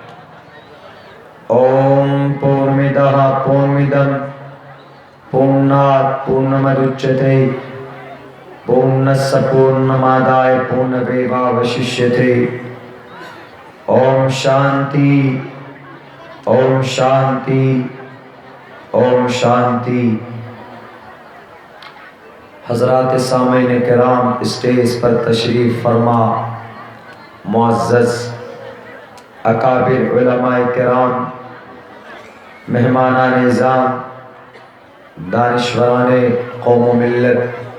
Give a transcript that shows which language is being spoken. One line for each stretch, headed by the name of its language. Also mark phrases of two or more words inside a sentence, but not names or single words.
Sanskrit: ओम् पूर्णमदः पूर्णमिदं पूर्णात् पूर्णमुदच्यते पूर्णस्य पूर्णमादाय पूर्णमेव अवशिष्यते. ओम् शान्तिः ओम् शान्तिः ओम् शान्तिः.
Urdu: حضرات سامعین کرام، اسٹیج پر تشریف فرما معزز اکابر علماء کرام، مہمانان نظام، دانشوران قوم و ملت